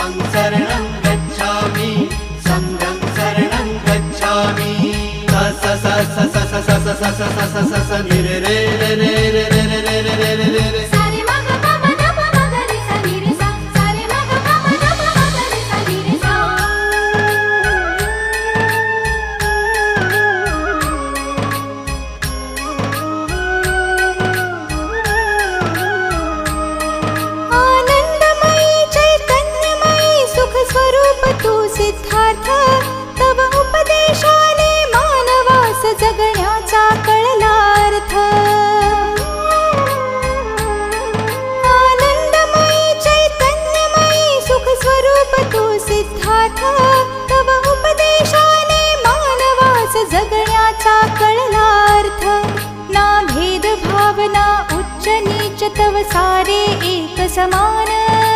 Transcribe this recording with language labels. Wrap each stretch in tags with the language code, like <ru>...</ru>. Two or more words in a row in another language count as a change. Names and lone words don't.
<pi>धम्मं शरणं गच्छामि संघं शरणं गच्छामि स स स स स स स स स स स स स नि रे रे रे रे रे रे रे रे रे रे रे रे सा रे मा ग प म ध प म ग रे सा नि रे सा सा रे मा ग प म ध प म ग रे सा नि रे सा</pi> <mr>आनंदमयी चैतन्यमयी सुख स्वरूप तू सिद्धार्थ तव उपदेशाने मानवास जगण्याचा कळला अर्थ आनंदमयी चैतन्यमयी सुख स्वरूप तू सिद्धार्थ तव उपदेशाने मानवास जगण्याचा कळला अर्थ ना भेद भावना उच्च नीच तव सारे एक समान</mr>